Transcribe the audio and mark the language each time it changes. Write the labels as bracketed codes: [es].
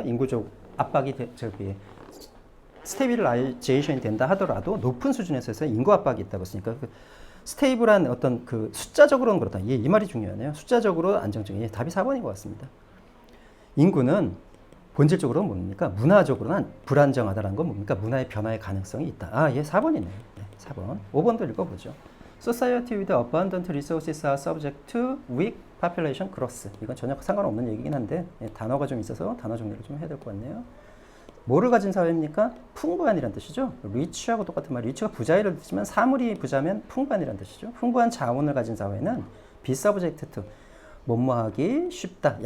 [ko] 인구적 압박이 스테빌라이제이션이 된다 하더라도 높은 수준에서 인구 압박이 있다고 했으니까 스테이블한 어떤 그 숫자적으로는 그렇다. 이 말이 중요하네요. 숫자적으로 안정적인. 예, 답이 4번인 것 같습니다. 인구는 본질적으로는 뭡니까? 문화적으로는 불안정하다는 건 뭡니까? 문화의 변화의 가능성이 있다. 아, 예, 4번이네요. 네, 4번. 5번도 읽어보죠. [en] Society with abundant resources are subject to weak population growth. [ko] 이건 전혀 상관없는 얘기긴 한데 예, 단어가 좀 있어서 단어 정리를 좀 해야 될 것 같네요. 뭐를 가진 사회입니까? 풍부한이란 뜻이죠. 리치하고 똑같은 말. 리치가 부자이를 뜻이지만 사물이 부자면 풍부한이란 뜻이죠. 풍부한 자원을 가진 사회는 [en] be subject to [ko] 뭐뭐하기 쉽다.